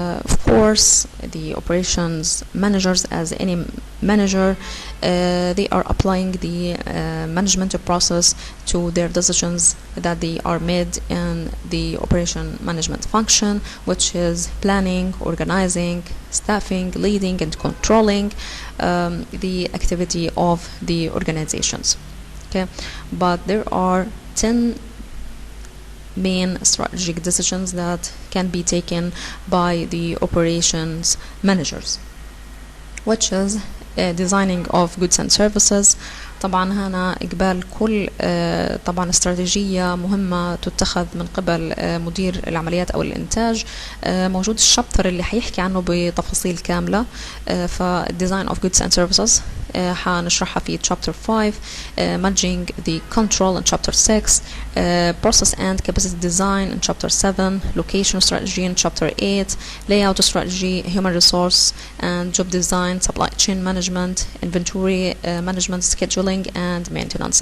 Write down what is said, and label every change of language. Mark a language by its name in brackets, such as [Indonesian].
[English] Of course, the operations managers, as any manager, they are applying the management process to their decisions that they are made in the operation management function, which is planning, organizing, staffing, leading, and controlling the activity of the organizations. Okay, but there are 10 main strategic decisions that can be taken by the operations managers, which is designing of goods and services. [Arabic] طبعا هنا إقبال كل طبعا استراتيجية مهمة تتخذ من قبل مدير العمليات أو الإنتاج. موجود الشابتر اللي حيحكي عنه بتفاصيل كاملة. ف [English] design of goods and services [Arabic] حنشرحها في chapter 5. [English] managing the control in chapter 6. process and capacity design in chapter 7. location strategy in chapter 8. layout strategy, human resource and job design, supply chain management, inventory management, scheduling and maintenance.